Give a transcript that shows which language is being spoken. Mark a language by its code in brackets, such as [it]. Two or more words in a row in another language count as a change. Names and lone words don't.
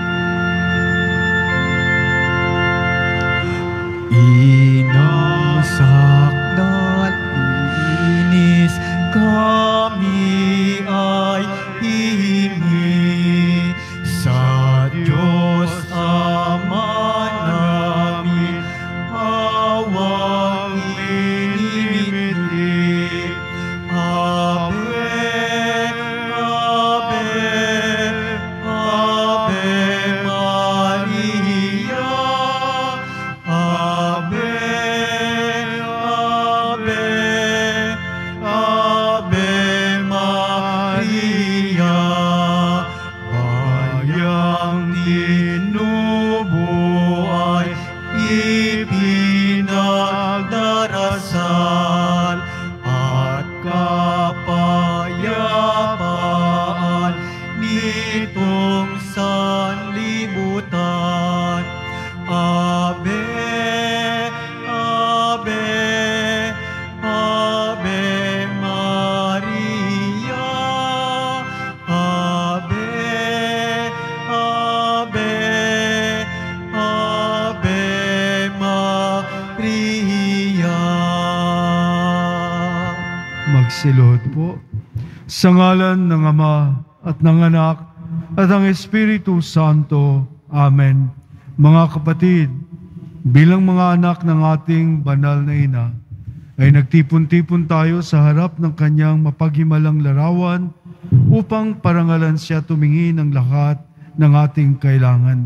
[tl] Inang sakdal linis, kami ay hihingi sa Diyos Ama namin, awang inimiti. [la] Ave, Ave, Ave Maria, Ave, Ave, Ave Maria, [tl] bayang tinubuhay, ipinagdarasal, at kapayapaan nitong sanlibutan. [la] Ave, Ave, Ave Maria, Ave, Ave, Ave Maria. [tl] Magsiluhod po. Sa ngalan ng Ama at ng Anak at ng Espiritu Santo. Amen. Mga kapatid, bilang mga anak ng ating banal na ina, ay nagtipon-tipon tayo sa harap ng kanyang mapaghimalang larawan upang parangalan siya tumingin ng lahat ng ating kailangan.